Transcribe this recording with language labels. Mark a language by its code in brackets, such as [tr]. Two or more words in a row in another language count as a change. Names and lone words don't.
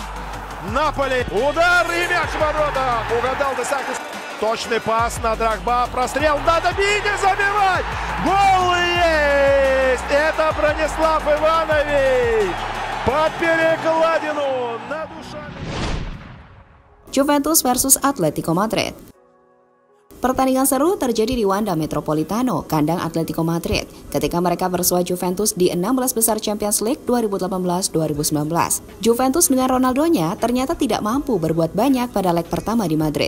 [ru] Наполи. Удар и мяч в воротах. Угадал Десантис. Точный пас на Дрогба. Прострел. Надо бить и забивать. Гол есть. Это Бранислав Иванович. Под перекладину. На душами. [en] Juventus versus Atletico Madrid. [id] Pertandingan seru terjadi di Wanda Metropolitano, kandang Atletico Madrid, ketika mereka bersua Juventus di 16 besar Champions League 2018-2019. Juventus dengan Ronaldonya ternyata tidak mampu berbuat banyak pada leg pertama di Madrid.